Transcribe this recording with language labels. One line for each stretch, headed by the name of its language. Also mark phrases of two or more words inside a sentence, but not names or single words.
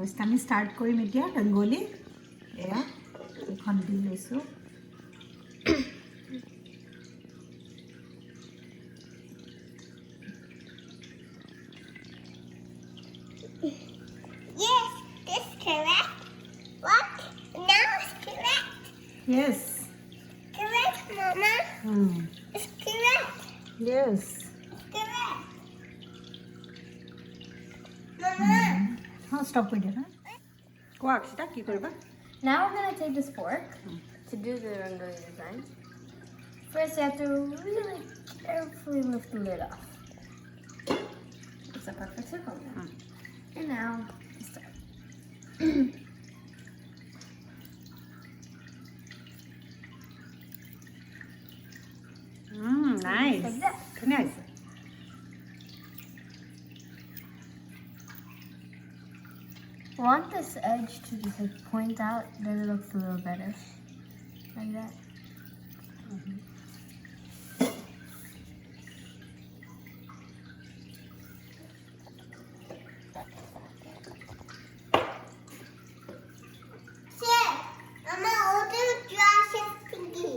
Assamese: আমি ষ্টাৰ্ট কৰিম এতিয়া ৰংগোলী এয়া এখন দি লৈছোঁ
English: Yes, this correct. What? Now it's correct. yes Correct, Mama. It's correct. yes Correct. Mama.
Assamese: हाँ stop কৰি দিয়া না কোৱা অক্ষিতা কি কৰিবা
English: Now we're going to take this fork to do the rangoli design. First, you have to really carefully lift the lid off. It's a perfect circle now. And now, start. nice Like that.
Assamese: ধুনীয়া হৈছে
English: I want this edge to just like point out, then it looks a little better. Like that. Sir, Mama, order glasses thingy.